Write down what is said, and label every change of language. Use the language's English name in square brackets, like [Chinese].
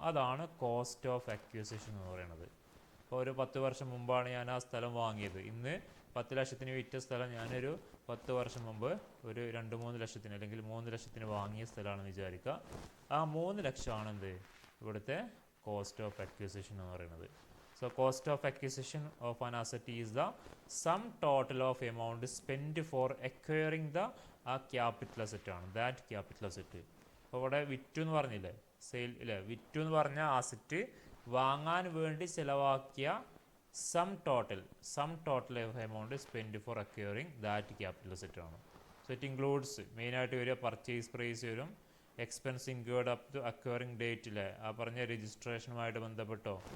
[Malayalam] അതാണ് cost of acquisition എന്ന് പറയുന്നത്. ഇപ്പോൾ ഒരു 10 വർഷം മുമ്പാണ് ഞാൻ ആ സ്ഥലം വാങ്ങിയത്. ഇന്ന് 10 ലക്ഷത്തിന് വിറ്റ സ്ഥലം ഞാനൊരു 10 വർഷം മുമ്പ് ഒരു 2-3 ലക്ഷത്തിന് അല്ലെങ്കിൽ 3 ലക്ഷത്തിന് വാങ്ങിയ സ്ഥലമാണെന്ന് വിചാരിക്കുക. ആ 3 ലക്ഷമാണ് എന്ത് ഇവിടുത്തെ കോസ്റ്റ് ഓഫ് അക്വിസിഷൻ എന്ന് പറയുന്നത്. [English] So cost of acquisition of an asset is the sum total of amount spent for acquiring the capital asset ആണ്, that capital asset. [Malayalam] അപ്പോൾ ഇവിടെ വിറ്റു എന്ന് പറഞ്ഞില്ലേ, സെയിൽ ഇല്ലേ, വിറ്റു എന്ന് പറഞ്ഞ ആസെറ്റ് വാങ്ങാൻ വേണ്ടി ചിലവാക്കിയ [English] sum total of amount spend for acquiring that capital asset [Malayalam] ആണ്. [English] so it includes [Malayalam] മെയിനായിട്ട് വരിക പർച്ചേസ് പ്രൈസ് വരും, [English] expense incurred up to acquiring [Malayalam] ഡേറ്റിലെ ആ പറഞ്ഞ രജിസ്ട്രേഷനുമായിട്ട് ബന്ധപ്പെട്ടോ.